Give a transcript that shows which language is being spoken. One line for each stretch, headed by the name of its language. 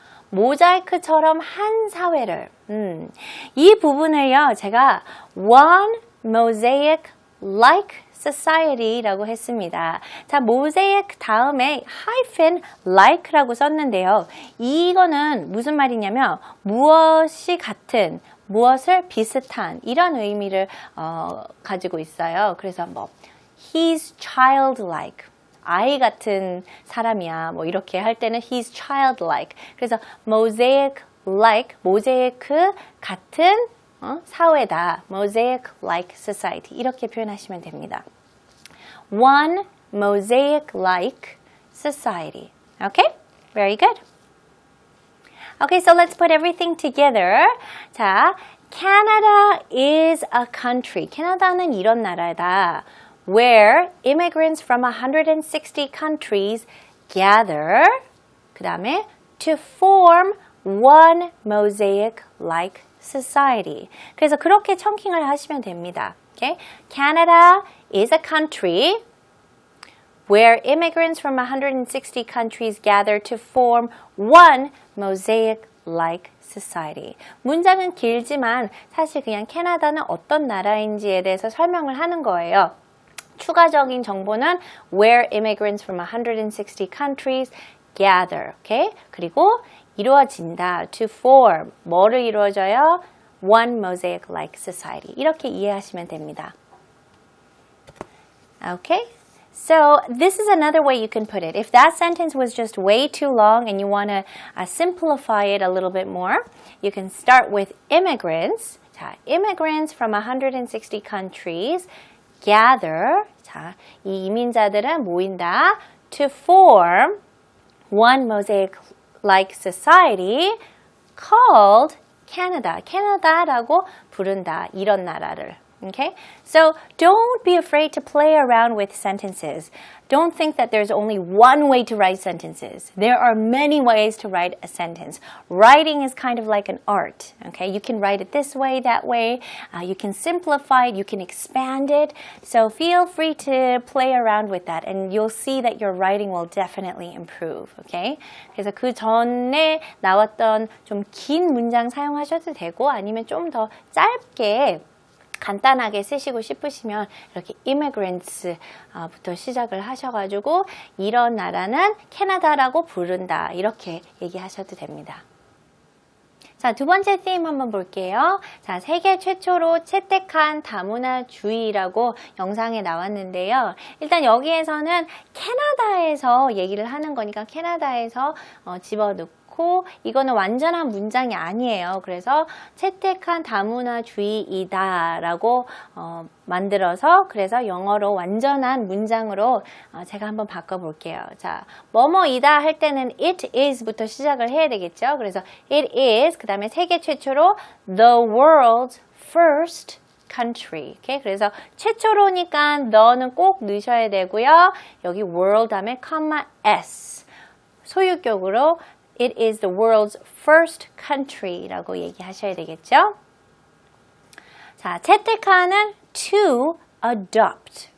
Korean: 모자이크처럼 한 사회를. 이 부분을요, 제가
English: one mosaic like society
Korean: 라고 했습니다. 자, mosaic 다음에 hyphen like라고 썼는데요. 이거는 무슨 말이냐면 무엇이 같은, 무엇을 비슷한 이런 의미를 가지고 있어요. 그래서 뭐
English: he's childlike.
Korean: 아이 같은 사람이야. 뭐 이렇게 할 때는
English: he's childlike.
Korean: 그래서 mosaic like, 모자이크 같은 사회다.
English: mosaic like society.
Korean: 이렇게 표현하시면 됩니다.
English: One mosaic like society. Okay? Very good. Okay, so let's put everything together.
Korean: 자,
English: Canada is a country.
Korean: 캐나다는 이런 나라다.
English: Where immigrants from 160 countries gather.
Korean: 그 다음에
English: to form one mosaic-like society.
Korean: 그래서 그렇게 청킹을 하시면 됩니다.
English: Okay? Canada is a country where immigrants from 160 countries gather to form one mosaic-like society.
Korean: 문장은 길지만 사실 그냥 캐나다는 어떤 나라인지에 대해서 설명을 하는 거예요. 추가적인 정보는
English: where immigrants from 160 countries gather. Okay?
Korean: 그리고 이루어진다.
English: to form.
Korean: 뭐를 이루어져요?
English: one mosaic-like society.
Korean: 이렇게 이해하시면 됩니다.
English: Okay? So this is another way you can put it. If that sentence was just way too long and you want to simplify it a little bit more, you can start with immigrants.
Korean: 자,
English: immigrants from 160 countries gather.
Korean: 자, 이 이민자들은 모인다.
English: To form one mosaic-like society called Canada.
Korean: 캐나다라고 부른다. 이런 나라를.
English: Okay? So don't be afraid to play around with sentences. Don't think that there's only one way to write sentences. There are many ways to write a sentence. Writing is kind of like an art. Okay? You can write it this way, that way. You can simplify it. You can expand it. So feel free to play around with that and you'll see that your writing will definitely improve. Okay?
Korean: 그래서 그 전에 나왔던 좀 긴 문장 사용하셔도 되고 아니면 좀 더 짧게 간단하게 쓰시고 싶으시면 이렇게 immigrants부터 시작을 하셔가지고 이런 나라는 캐나다라고 부른다. 이렇게 얘기하셔도 됩니다. 자, 두 번째 theme 한번 볼게요. 자, 세계 최초로 채택한 다문화주의라고 영상에 나왔는데요. 일단 여기에서는 캐나다에서 얘기를 하는 거니까 캐나다에서 집어넣고 이거는 완전한 문장이 아니에요. 그래서 채택한 다문화주의이다 라고 만들어서 그래서 영어로 완전한 문장으로 제가 한번 바꿔볼게요. 자, 뭐뭐이다 할 때는 it is부터 시작을 해야 되겠죠. 그래서
English: it is
Korean: 그 다음에 세계 최초로
English: the world's first country. Okay?
Korean: 그래서 최초로니까 the는 꼭 넣으셔야 되고요. 여기
English: world
Korean: 다음에
English: comma s
Korean: 소유격으로
English: It is the world's first country라고
Korean: 얘기하셔야 되겠죠? 자, 채택하는
English: to adopt.